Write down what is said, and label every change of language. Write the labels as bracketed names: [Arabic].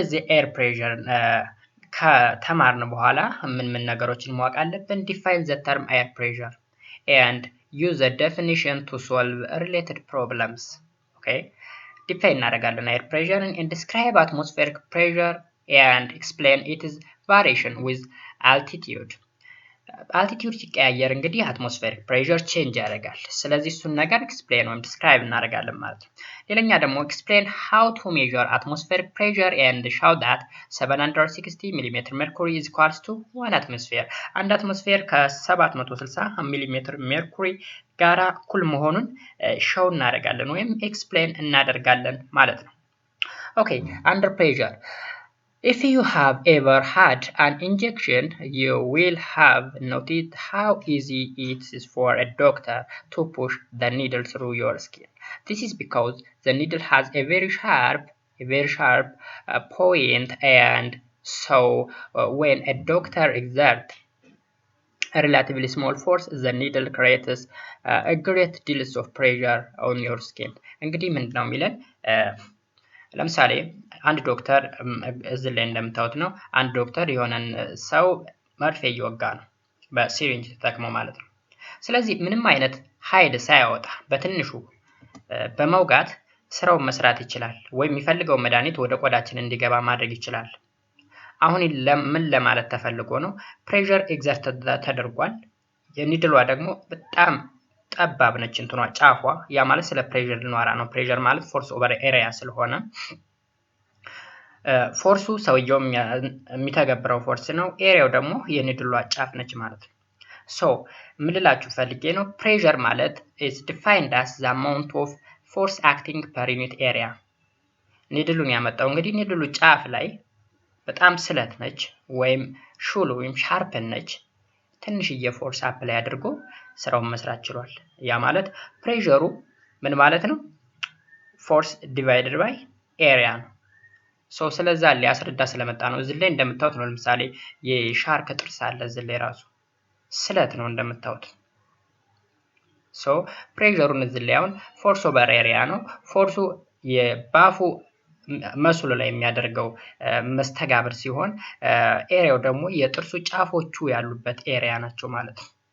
[Amharic] እዚህ ኤር ፕሬሸር ከተማርን በኋላ ምን ነገሮችን ማወቅ አለብን? [English] ዲፋይን ዘ ተርም ኤር ፕሬሸር and use the definition to solve related problems. Okay, define እናደርጋለን air pressure and describe atmospheric pressure and explain its variation with altitude. altitude ሲቀያየር እንግዲህ atmospheric pressure change ያደርጋል። [Amharic] ስለዚህ እሱን ነገር [English] explain ወይም describe [Amharic] እናደርጋለን ማለት ነው። ሌላኛ ደግሞ [English] explain how to measure atmospheric pressure and show that 760 mm mercury is equals to 1 atmosphere. [Amharic] አንድ አትሞስፌር ከ760 mm mercury ጋራ እኩል መሆኑን ሾው እናደርጋለን ወይም explain እናደርጋለን ማለት ነው። [English] Okay, under pressure. If you have ever had an injection, you will have noticed how easy it is for a doctor to push the needle through your skin. This is because the needle has a very sharp point, and so when a doctor exerts a relatively small force, the needle creates a great deal of pressure on your skin. [Amharic] እንግዲህ ምንድነው የሚለን? ለምሳሌ አንድ ዶክተር እዚህ ላይ እንደምታዩት ነው። አንድ ዶክተር የሆነን ሰው መርፌ እየወጋ ነው በሲሪንጅ ተጠቅሞ ማለት ነው። ስለዚህ ምንም አይነት ኃይል ሳያወጣ በትንሹ በመውጋት ስራውን መስራት ይችላል ወይ የሚፈልገው መድኃኒት ወደ ቆዳችን እንዲገባ ማድረግ ይችላል። አሁን ምን ለማለት ተፈልጎ ነው? ፕሬሸር ኤግዘርት ተደርጓል። የኒድሏ ደግሞ በጣም ጠባብ ነች እንትኗ ጫፏ። ያ ማለት ስለ ፕሬሸር ልንወራ ነው። ፕሬሸር ማለት ፎርስ ኦቨር ኤሪያ ስለሆነ ፎርሱ ሰውየው የሚተገብረው ፎርስ ነው። ኤሪያው ደግሞ የኒድሏ ጫፍ ነች ማለት ነው። ሶ ምን ልላችሁ ፈልጌ ነው? [English] ፕሬሸር ማለት is defined as the amount of force acting per unit area. [Amharic] ኒድሉን ያመጣው እንግዲህ ኒድሉ ጫፍ ላይ በጣም ስለት ነች ወይም ሹል ወይም ሻርፕ ነች። ትንሽዬ ፎርስ አፕላይ አድርጎ ስራውን መስራት ችሏል። ያ ማለት ፕሬሸሩ ምን ማለት ነው? ፎርስ ዲቫይድድ ባይ ኤሪያ ነው። ሶ ስለዛ ሊያስረዳ ስለመጣ ነው። እዚህ ላይ እንደምታዩት ነው። ለምሳሌ የሻርክ ጥርስ አለ እዚህ ላይ ራሱ ስለት ነው እንደምታዩት። ሶ ፕሬሸሩን እዚህ ላይ አሁን ፎርስ ኦቨር ኤሪያ ነው። ፎርሱ የባፉ መስሉ ላይ የሚያደርገው መስተጋብር ሲሆን ኤሪያው ደግሞ የጥርሱ ጫፎቹ ያሉበት ኤሪያ ናቸው ማለት ነው።